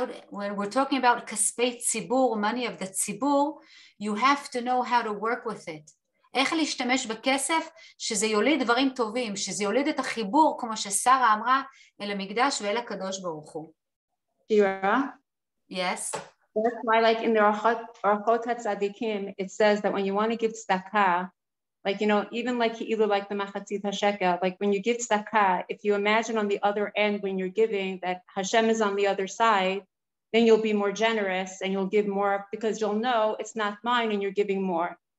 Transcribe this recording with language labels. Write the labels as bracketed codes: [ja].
[en] when we're talking about כספי ציבור, money of the ציבור, you have to know how to work with it. [he] איך להשתמש בכסף שזה יוליד דברים טובים, שזה יוליד את החיבור, כמו ששרה אמרה, אל המקדש ואל הקדוש ברוך הוא. [en] Shira? Yes. That's why, like in the Orchot HaTzadikim, it says that when you want to give tzedakah, like, you know, even like either like the Machatzit HaShekel, like when you give tzedakah, if you imagine on the other end when you're giving that Hashem is on the other side, then you'll be more generous and you'll give more because you'll know it's not mine and you're giving more.